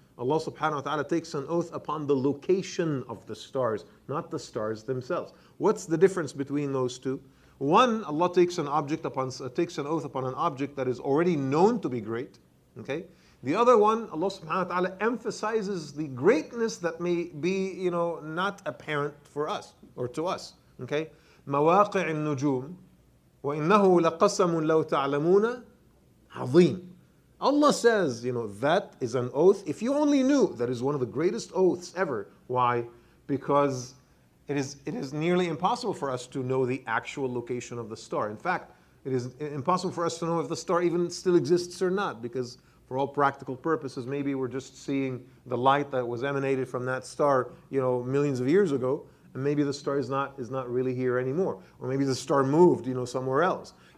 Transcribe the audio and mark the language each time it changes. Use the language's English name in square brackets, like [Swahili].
[English] Allah subhanahu wa ta'ala takes an oath upon the location of the stars, not the stars themselves. What's the difference between those two? One, Allah takes an oath upon an object that is already known to be great. Okay. The other one, Allah subhanahu wa ta'ala emphasizes the greatness that may be, not apparent for us or to us. Okay. [Arabic] مواقع النجوم وإنه لقسم لو تعلمون عظيم. [English] Allah says, that is an oath. If you only knew, that is one of the greatest oaths ever. Why? Because it is nearly impossible for us to know the actual location of the star. In fact, it is impossible for us to know if the star even still exists or not, because for all practical purposes, maybe we're just seeing the light that was emanated from that star, millions of years ago, and maybe the star is not really here anymore, or maybe the star moved, somewhere else.